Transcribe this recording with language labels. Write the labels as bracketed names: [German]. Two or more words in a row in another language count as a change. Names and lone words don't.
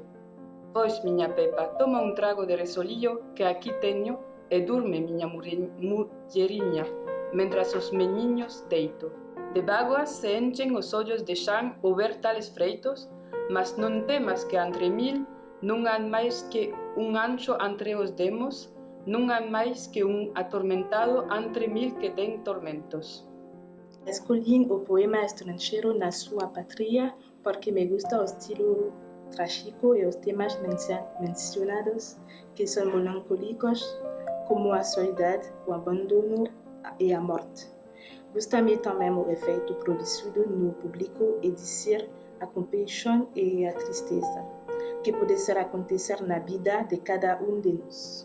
[Galician] Pois, miña Pepa, toma un trago de resolillo que aquí teño e durme, miña mulleriña, mentras os meniños deito. De bágoas se enchen os ollos de Xan ao ver tales freitos, mas non temas que entre mil non hai máis que un ancho entre os demos, non hai máis que un atormentado entre mil que ten tormentos. [Portuguese] Escolhi o poema estrangeiro na sua pátria porque [Spanish] me gusta [Portuguese] o estilo trágico e os temas mencionados que são melancólicos, como a solidade, o abandono e a morte. Gusta-me também o efeito produzido no público e dizer a compaixão e a tristeza que pode ser acontecer na vida de cada de nós.